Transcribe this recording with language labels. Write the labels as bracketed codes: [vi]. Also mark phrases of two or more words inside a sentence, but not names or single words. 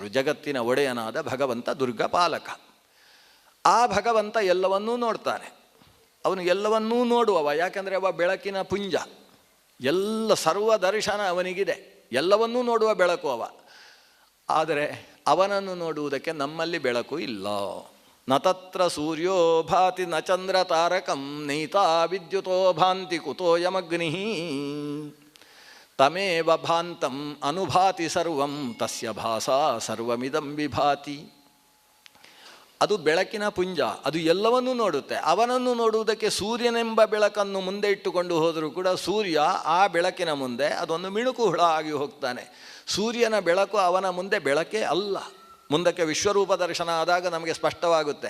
[kn] ಜಗತ್ತಿನ ಒಡೆಯನಾದ ಭಗವಂತ ದುರ್ಗ ಪಾಲಕ. ಆ ಭಗವಂತ ಎಲ್ಲವನ್ನೂ ನೋಡ್ತಾನೆ. ಅವನು ಎಲ್ಲವನ್ನೂ ನೋಡುವವ. ಯಾಕಂದರೆ ಅವ ಬೆಳಕಿನ ಪುಂಜ. ಎಲ್ಲ ಸರ್ವ ದರ್ಶನ ಅವನಿಗಿದೆ. ಎಲ್ಲವನ್ನೂ ನೋಡುವ ಬೆಳಕು ಅವ. ಆದರೆ ಅವನನ್ನು ನೋಡುವುದಕ್ಕೆ ನಮ್ಮಲ್ಲಿ ಬೆಳಕು ಇಲ್ಲ. [sa] ನ ತತ್ರ ಸೂರ್ಯೋ ಭಾತಿ ನ ಚಂದ್ರ ತಾರಕಂ ನೈತಾ ವಿದ್ಯುತೋ ಭಾಂತಿ ಕುತೋಯಮಗ್ನಿ ತಮೇವ ಭಾಂತಂ ಅನುಭಾತಿ ಸರ್ವಂ ತಸ್ಯ ಭಾಸಾ ಸರ್ವಮಿದಂ ವಿಭಾತಿ. [kn] ಅದು ಬೆಳಕಿನ ಪುಂಜ, ಅದು ಎಲ್ಲವನ್ನೂ ನೋಡುತ್ತೆ. ಅವನನ್ನು ನೋಡುವುದಕ್ಕೆ ಸೂರ್ಯನೆಂಬ ಬೆಳಕನ್ನು ಮುಂದೆ ಇಟ್ಟುಕೊಂಡು ಹೋದರೂ ಕೂಡ ಸೂರ್ಯ ಆ ಬೆಳಕಿನ ಮುಂದೆ ಅದೊಂದು ಮಿಣುಕು ಹುಳ ಆಗಿ ಹೋಗ್ತಾನೆ. ಸೂರ್ಯನ ಬೆಳಕು ಅವನ ಮುಂದೆ ಬೆಳಕೇ ಅಲ್ಲ. ಮುಂದಕ್ಕೆ ವಿಶ್ವರೂಪ ದರ್ಶನ ಆದಾಗ ನಮಗೆ ಸ್ಪಷ್ಟವಾಗುತ್ತೆ.